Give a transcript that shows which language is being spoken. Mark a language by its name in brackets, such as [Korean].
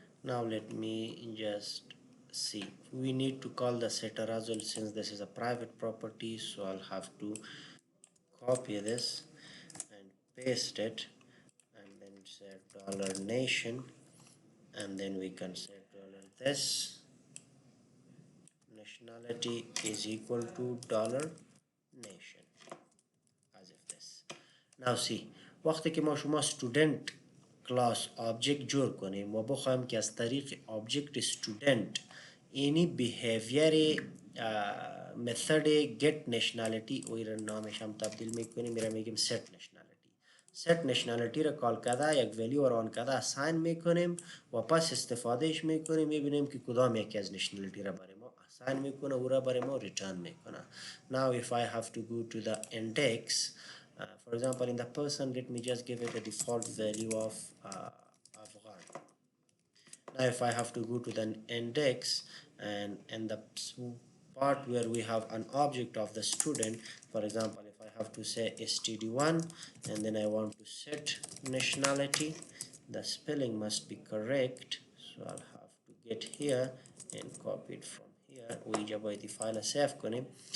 [English] Now let me just see, we need to call the setter as well since this is a private property, so I'll have to copy this paste it and then say dollar nation, and then we can say dollar this nationality is equal to dollar nation as if this. Now see [Persian] وقتی که ما شما student class object جور کنیم و بخوایم که از طریق object student اینی behavior method get nationality و این نامش هم تبدیل میکنیم میره میگیم set nationality. set nationality را کال کرده یک ولیو را آن کرده assign میکنیم و پس استفادهش میکنیم میبینیم که کدام یکی از nationality را برای ما assign میکنه و را برای ما return میکنه. [English] Now if I have to go to the index, for example in the person, let me just give it a default value of Afghan. Now if I have to go to the index and in the part where we have an object of the student, for example if I have to say std1 and then I want to set nationality, the spelling must be correct, so I'll have to get here and copy it from here [Persian] و اینجا باید این فایل سیف کنیم.